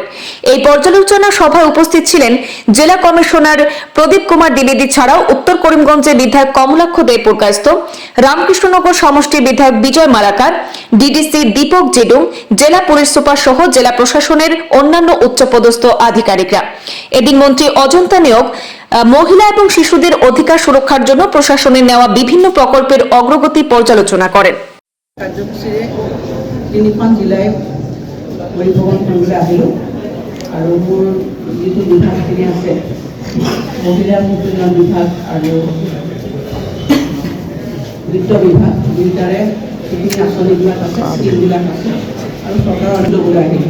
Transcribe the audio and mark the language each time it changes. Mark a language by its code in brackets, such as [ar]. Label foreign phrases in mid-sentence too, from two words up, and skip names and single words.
[bn] এই পর্যালোচনা সভায় উপস্থিত ছিলেন জেলা কমিশনার প্রদীপ কুমার দ্বিবেদী ছাড়াও উত্তর করিমগঞ্জের বিধায়ক কমলাক্ষ দে পুরকায়স্থ, রামকৃষ্ণনগর সমষ্টির বিধায়ক বিজয় মালাকার, ডিডিসি দীপক জেডুং, জেলা পুলিশ সুপার সহ জেলা প্রশাসনের অন্যান্য উচ্চপদস্থ আধিকারিকরা। এদিন মন্ত্রী অজন্তা নেওগ মহিলা এবং শিশুদের অধিকার সুরক্ষার জন্য প্রশাসনের নেওয়া বিভিন্ন প্রকল্পের অগ্রগতি পর্যালোচনা করেন। [as] কাৰ্যসূচীৰে তিনিখন জিলাই পৰিভ্ৰমণ কৰিবলৈ আহিলোঁ আৰু মোৰ যিটো বিভাগখিনি আছে মহিলা উন্নয়ন বিভাগ আৰু বিত্ত বিভাগ দুয়োটাৰে যিখিনি আঁচনিবিলাক আছে স্কিমবিলাক আছে আৰু চৰকাৰৰ অঞ্চললৈ আহিলোঁ।